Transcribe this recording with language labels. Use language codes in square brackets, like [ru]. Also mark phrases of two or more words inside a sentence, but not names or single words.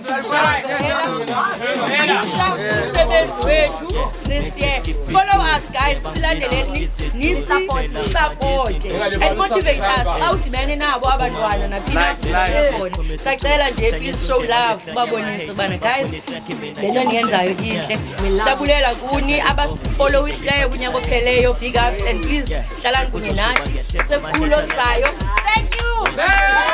[xh] umsebenzi wethu [en] this year. Follow us guys, silandeleni, nisi-support and motivate us. [xh] Xa udibene nabo abantwana naphina khona. Sacela nje [en] please show love, [xh] babonise ubana guys le nto niyenzayo intle. Siyabulela kuni abasifollowishileyo kunyaka opheleyo, [en] big ups and please [xh] hlalani kunye nathi. Sekulo sayo. [en] Thank you.